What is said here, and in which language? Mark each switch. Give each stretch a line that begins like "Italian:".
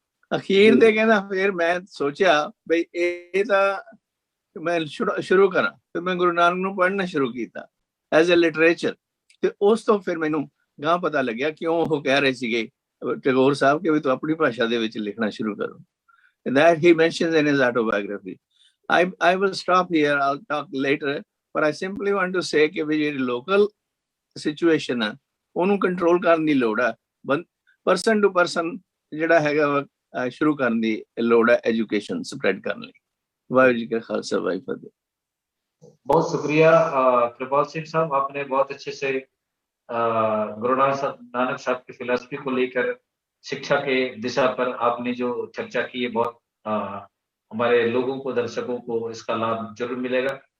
Punjabi: ਅਖੀਰ ਤੇ ਕਹਿੰਦਾ ਫਿਰ ਮੈਂ ਸੋਚਿਆ ਬਈ ਇਹ ਤਾਂ ਮੈਂ ਸ਼ੁਰੂ ਕਰਾਂ। ਫਿਰ ਮੈਂ ਗੁਰੂ ਨਾਨਕ ਨੂੰ ਪੜ੍ਹਨਾ ਸ਼ੁਰੂ ਕੀਤਾ ਐਜ਼ ਅ ਲਿਟਰੇਚਰ। ਤੇ ਉਸ ਤੋਂ ਫਿਰ ਮੈਨੂੰ ਗਾਂ ਪਤਾ ਲੱਗਿਆ ਕਿਉਂ ਉਹ ਕਹਿ ਰਹੇ ਸੀਗੇ ਟੈਗੋਰ ਸਾਹਿਬ ਕਿ ਵੀ ਤੂੰ ਆਪਣੀ ਭਾਸ਼ਾ ਦੇ ਵਿੱਚ ਲਿਖਣਾ ਸ਼ੁਰੂ ਕਰੋ।
English: That he mentions in his autobiography. I will stop here. I'll talk later. But I simply want to say
Punjabi: ਕਿ ਵੀ ਜਿਹੜੀ ਲੋਕਲ ਸਿਚੁਏਸ਼ਨ ਹੈ ਉਹਨੂੰ ਕੰਟਰੋਲ ਕਰਨ ਦੀ ਲੋੜ ਹੈ। ਪਰਸਨ ਟੂ ਪਰਸਨ ਜਿਹੜਾ ਹੈਗਾ ਸ਼ੁਰੂ ਕਰਨ ਦੀ ਲੋੜ ਹੈ ਐਜੂਕੇਸ਼ਨ ਸਪਰੈਡ ਕਰਨ ਲਈ। ਵਾਹਿਗੁਰੂ ਜੀ ਕਾ ਖਾਲਸਾ ਵਾਹਿਗੁਰੂ ਜੀ ਕੀ ਫਤਿਹ।
Hindi: बहुत शुक्रिया कृपाल सिंह साहब, आपने बहुत अच्छे से गुरु नानक साहब की फिलॉसफी को लेकर शिक्षा के दिशा पर आपने जो चर्चा की है, बहुत हमारे लोगों को, दर्शकों को इसका लाभ जरूर मिलेगा।